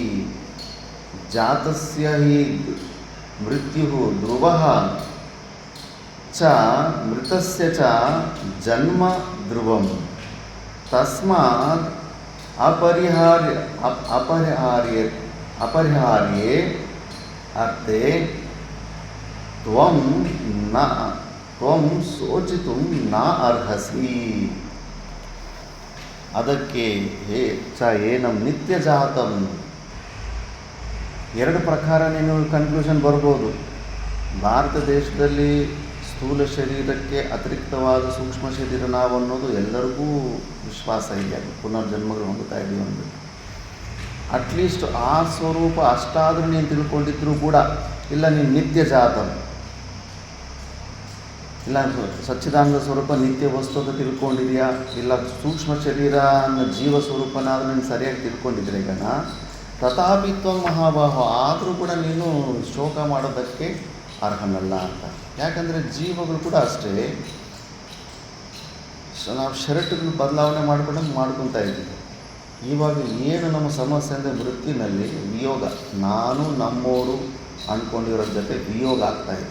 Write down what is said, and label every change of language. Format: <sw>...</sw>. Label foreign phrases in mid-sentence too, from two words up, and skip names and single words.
<sa>ಜಾತಸ್ಯ ಹಿ ಮೃತ್ಯುಃ ಧ್ರುವಃ ಚ ಮೃತಸ್ಯ ಚ ಜನ್ಮ ಧ್ರುವಂ ತಸ್ಮಾತ್ ಅಪರಿಹಾರ್ಯೇ ಅರ್ಥೆ ತ್ವಂ ಶೋಚಿತುಂ ನ ಅರ್ಹಸಿ.</sa> <kn>ಅದಕ್ಕೆ</kn> <sa>ಹೇ ಚ ಏನಂ ನಿತ್ಯಜಾತಂ</sa> <kn>ಎರಡು ಪ್ರಕಾರ ನೀನು ಕನ್ಕ್ಲೂಷನ್ ಬರ್ಬೋದು. ಭಾರತ ದೇಶದಲ್ಲಿ ಸ್ಥೂಲ ಶರೀರಕ್ಕೆ ಅತಿರಿಕ್ತವಾದ ಸೂಕ್ಷ್ಮ ಶರೀರ ನಾವು ಅನ್ನೋದು ಎಲ್ಲರಿಗೂ ವಿಶ್ವಾಸ ಇದೆ. ಅದು ಪುನರ್ಜನ್ಮಗಳು ಹೊಂದುತ್ತಾ ಇದ್ದೀವಿ ಅಂದ್ಬಿಟ್ಟು</kn> <en>at least</en> <kn>ಆ ಸ್ವರೂಪ ಅಷ್ಟಾದರೂ ನೀನು ತಿಳ್ಕೊಂಡಿದ್ರೂ ಕೂಡ ಇಲ್ಲ ನೀನು</kn> <sa>ನಿತ್ಯ ಜಾತಂ</sa> <kn>ಇಲ್ಲ ಸಚ್ಚಿದಾನಂದ ಸ್ವರೂಪ ನಿತ್ಯ ವಸ್ತು ಅಂತ ತಿಳ್ಕೊಂಡಿದೆಯಾ ಇಲ್ಲ ಸೂಕ್ಷ್ಮ ಶರೀರ ಅನ್ನೋ ಜೀವ ಸ್ವರೂಪನಾದರೂ ನೀನು ಸರಿಯಾಗಿ ತಿಳ್ಕೊಂಡಿದ್ರೆ ಗಣ</kn> <sa>ತಥಾಪಿ ತ್ವಂ ಮಹಾಬಾಹೋ</sa> <kn>ಆದರೂ ಕೂಡ ನೀನು ಶೋಕ ಮಾಡೋದಕ್ಕೆ ಅರ್ಹನಲ್ಲ ಅಂತ. ಯಾಕಂದರೆ ಜೀವಗಳು ಕೂಡ ಅಷ್ಟೇ ನಾವು ಶರ್ಟ್ಗಳು ಬದಲಾವಣೆ ಮಾಡ್ಕೊತಾ ಇದ್ದೀವಿ. ಇವಾಗ ಏನು ನಮ್ಮ ಸಮಸ್ಯೆ ಅಂದರೆ ಮೃತ್ಯುವಿನಲ್ಲಿ ವಿಯೋಗ, ನಾನು ನಮ್ಮೋರು ಅಂದ್ಕೊಂಡಿರೋ ಜೊತೆ ವಿಯೋಗ ಆಗ್ತಾಯಿದೆ.</kn>